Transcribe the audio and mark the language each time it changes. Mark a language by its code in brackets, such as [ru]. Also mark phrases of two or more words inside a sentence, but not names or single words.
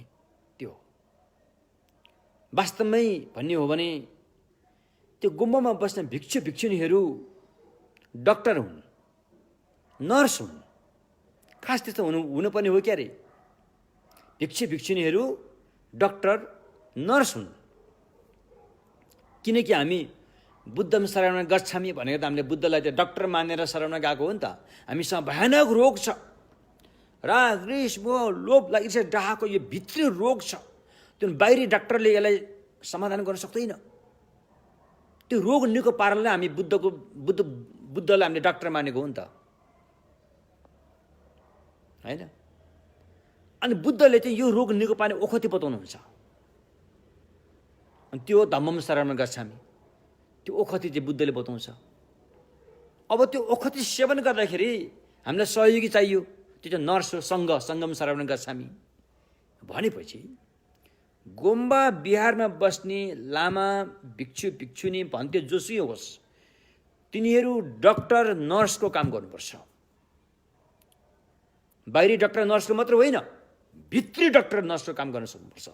[ne] त्यो वास्तवमै भन्ने हो भने त्यो गुम्बामा बस्ने भिक्षु भिक्षुणीहरू डाक्टर हुन्, नर्स हुन्, खास त्यस्तो हुनुपर्ने हो क्या रे। भिक्षु भिक्षुणीहरू डाक्टर नर्स हुन्। किनकि हामी [sa] बुद्धम शरणं गच्छामि [ne] भनेर त हामीले बुद्धलाई त्यो डाक्टर मानेर शरण गएको हो नि त। हामीसँग भयानक रोग छ, राग रिस मोह लोभ ईर्ष्या डाहको यो भित्री रोग छ। त्यो बाहिरी डाक्टरले यसलाई समाधान गर्न सक्दैन। त्यो रोग निको पार्नलाई हामी बुद्धलाई हामीले डाक्टर मानेको हो नि त, होइन? अनि बुद्धले चाहिँ यो रोग निको पार्ने ओखती बताउनुहुन्छ। अनि त्यो [sa] धम्मम शरणं गच्छामि, [ne] त्यो ओखती चाहिँ बुद्धले बताउँछ। अब त्यो ओखती सेवन गर्दाखेरि हामीलाई सहयोगी चाहियो, त्यो चाहिँ नर्स हो, [sa] सङ्गम शरणं गच्छामि [ne] भनेपछि गुम्बा बिहारमा बस्ने लामा भिक्षु भिक्षुनी भन्थे जोसुकै होस्, तिनीहरू डाक्टर नर्सको काम गर्नुपर्छ। बाहिरी डाक्टर नर्सको मात्र होइन, भित्री डाक्टर नर्सको काम गर्न सक्नुपर्छ।